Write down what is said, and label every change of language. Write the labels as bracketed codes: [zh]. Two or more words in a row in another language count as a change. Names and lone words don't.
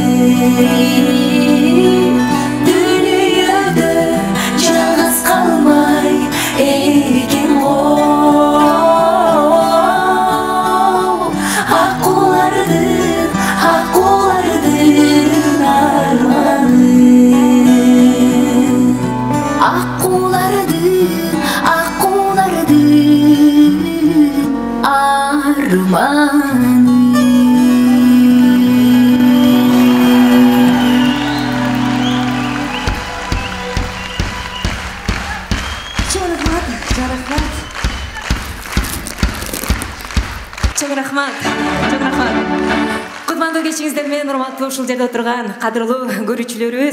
[kk] Дүниеде жалғыз қалмай екен ғой, аққулардың арманы. Аққулардың арманы. [ky] Чоң рахмат. Кутмандуу кечиңиздермен урматтуу ушул жерде отурган кадырлуу көрүүчүлөрүбүз.